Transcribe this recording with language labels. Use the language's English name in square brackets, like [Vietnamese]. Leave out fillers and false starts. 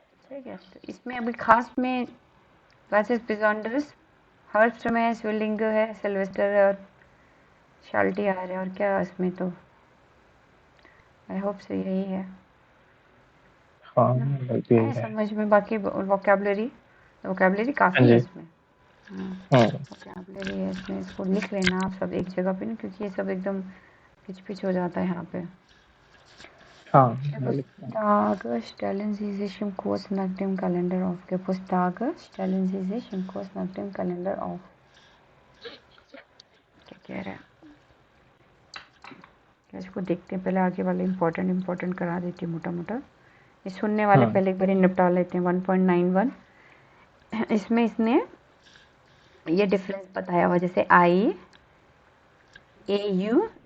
[Hindi] ठीक है, तो इसमें अभी खास में क्लासेस बिजॉन्डरस हर्स्ट में है, स्विलिंग है, सिल्वेस्टर है और शाल्टी आ रहे हैं, और क्या इसमें तो आई होप से यही है हाँ ना। बस यही है है। समझ में, बाकी वोकेबलरी हाँ काफ़ी है जी। इसमें। हाँ, हम्म। वोकेबलरी है इसमें, इसको लिख लेना आप सब एक जगह पे ना, क्योंकि ये सब एकदम पिच पिच हो जाता है यहाँ पे। हाँ मैं लिखता हूँ। [German] Geburtstage stellen Sie sich im Kurs nach dem Kalender auf. Geburtstage stellen Sie sich im Kurs nach dem Kalender auf. [Hindi] क्या कह रहे हैं? क्या इसको देखते हैं, पहले आगे वाले इम्पोर्टेंट करा देती हूँ मोटा मोटा। ये सुनने वाले हम्म। पहले एक बार निपटा लेते हैं। 1.91 इसमें इसने ये डिफरेंस बताया हुआ, जैसे आई ए यू,